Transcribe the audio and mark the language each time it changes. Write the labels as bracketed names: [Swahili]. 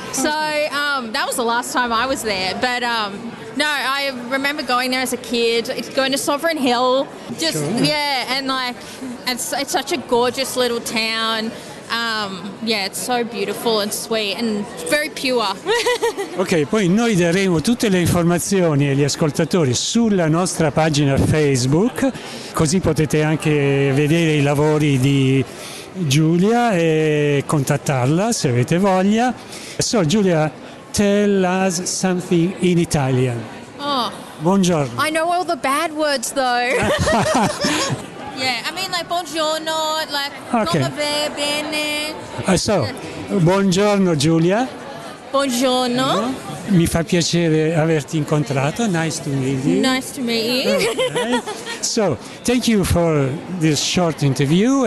[English] So that was the last time I was there. But no, I remember going there as a kid, going to Sovereign Hill. Just, sure. Yeah, and it's such a gorgeous little town. Yeah, it's so beautiful and sweet and very pure. [Italian] Ok, poi noi daremo tutte le informazioni agli ascoltatori sulla nostra pagina Facebook, così potete anche vedere i lavori di Giulia e contattarla se avete voglia. [English] So, Giulia, tell us something in Italian. Oh. [Italian] Buongiorno. [English] I know all the bad words though. Yeah, I mean buongiorno, okay. [Italian] Come va, bene. [English] So, buongiorno Giulia. [Italian] Buongiorno. Mi fa piacere averti incontrato. [English] Nice to meet you. Nice to meet you. Okay. So, thank you for this short interview.